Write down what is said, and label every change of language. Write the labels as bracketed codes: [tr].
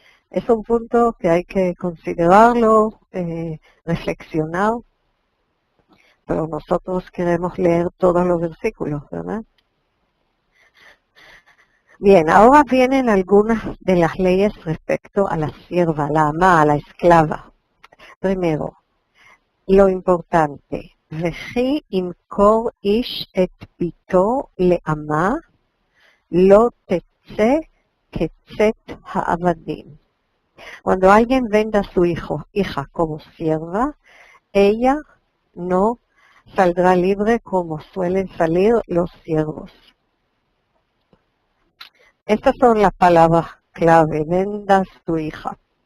[es] Es un punto que hay que considerarlo, reflexionar, pero nosotros queremos leer todos los versículos, ¿verdad? Bien, ahora vienen algunas de las leyes respecto a la sierva, la amá, a la esclava. Primero, lo importante, [he] וכי ימכור איש את ביתו לאמה, לא תצא כצאת העבדים. [es] Cuando alguien venda a su hija como sierva, ella no saldrá libre como suelen salir los siervos. Estas son las palabras clave, vendas tu hija.